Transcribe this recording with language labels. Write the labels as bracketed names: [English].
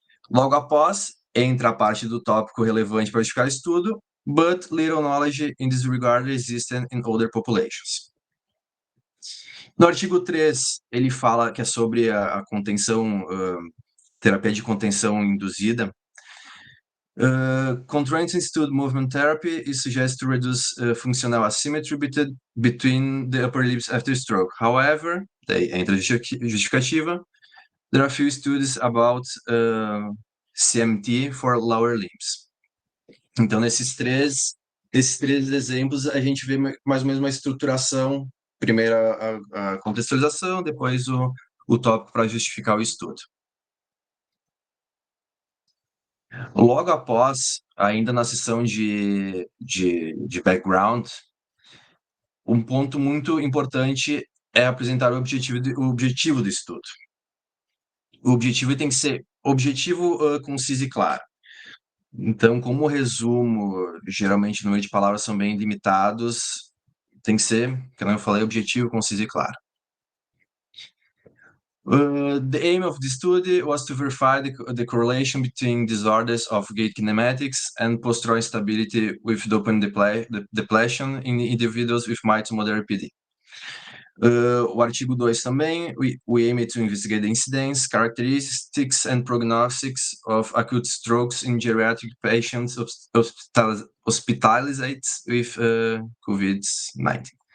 [Portuguese] Logo após, entra a parte do tópico relevante para justificar o estudo, [English] but little knowledge in this regard existed in older populations. [Portuguese] No artigo 3, ele fala que é sobre a contenção, terapia de contenção induzida. [English] Contrast Institute Movement Therapy is suggested to reduce functional asymmetry between the upper limbs after stroke. However, [Portuguese] daí entra a justificativa, [English] there are few studies about CMT for lower limbs. [Portuguese] Então, nesses três exemplos, a gente vê mais ou menos uma estruturação, primeiro a contextualização, depois o tópico para justificar o estudo. Logo após, ainda na sessão de background, um ponto muito importante é apresentar o objetivo do estudo. O objetivo tem que ser objetivo, conciso e claro. Então, como o resumo, geralmente o número de palavras são bem limitados, tem que ser, como eu falei, objetivo, conciso e claro. [English] The aim of the study was to verify the correlation between disorders of gait kinematics and postural instability with dopamine depletion in individuals with mild to moderate PD. [Portuguese] O artigo 2 também, [English] we aim to investigate the incidence, characteristics and prognostics of acute strokes in geriatric patients hospitalized with COVID-19.